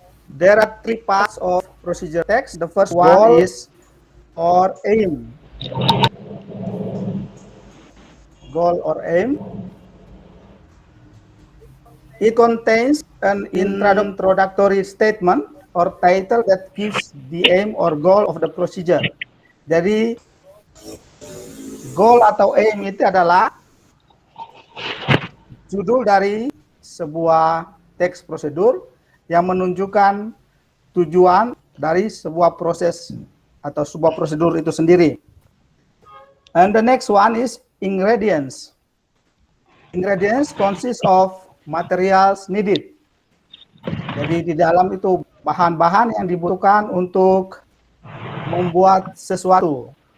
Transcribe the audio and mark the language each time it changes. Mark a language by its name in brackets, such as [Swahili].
[English] There are three parts of procedure text. The first one is or aim. Goal or aim. It contains an introductory statement or title that gives the aim or goal of the procedure. [Indonesian] Jadi, goal atau aim itu adalah judul dari sebuah teks prosedur yang menunjukkan tujuan dari sebuah proses atau sebuah prosedur itu sendiri. [English] And the next one is ingredients. Ingredients consist of materials needed. [Indonesian] Jadi di dalam itu bahan-bahan yang dibutuhkan untuk membuat sesuatu.